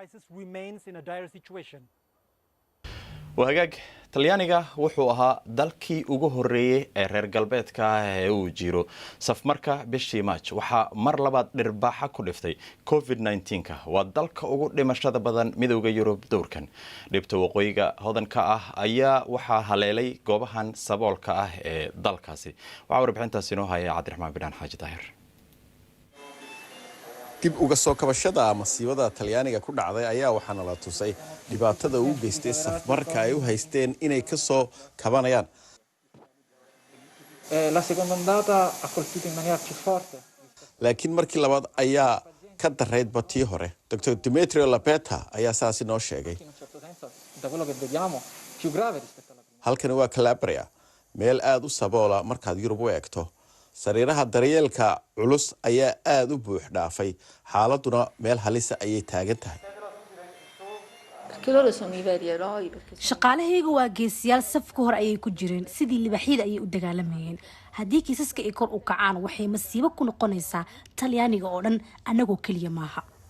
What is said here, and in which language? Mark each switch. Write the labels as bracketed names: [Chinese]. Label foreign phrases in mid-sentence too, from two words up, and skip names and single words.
[Somali] وهاجاك talyaaniga wuxuu ahaa dalkii ugu horeeyay ee reer galbeedka ah ee uu jiro safmarka bishii March waxa mar labaad dhirbaaxa ku dhiftay COVID-19 waa dalka ugu dhimashada badan midowga Yurub dowrkan dhibta waqooyiga hodanka ah ayaa waxa haleelay goobahan saboolka ah ee dalkaasi waxa warbixintaasi inoo haya Cabdiraxmaan Bidaan Xaaji Daahir dib uga soo kabashada masiibada talyaaniga ku dhacday ayaa waxaana la tusay dhibaatada uu geystay safmarka ay u haysteen inay ka soo kabanayaan [Italian] la seconda ondata ha colpito in maniera più forte [Somali] laakiin markii labaad ayaa ka dareyd batii hore Dr. Demetrio Lapeta ayaa saasi noo sheegay [Italian] da quello che vediamo più grave rispetto alla prima [Somali] halkani waa Calabria meel aad u saboola markaad Yurub u eegto sariiraha daryeelka culus ayaa aad u buux dhaafay xaaladuna meel halisa ayay taagan tahay shaqaalahaygu waa geesiyaal safka hore ayay ku jireen sidii libaxyada ayay u dagaalamayeen haddii kiisaska ay kor u kacaan waxay masiibo ku noqonaysaa talyaaniga oo dhan anagoo keliya maaha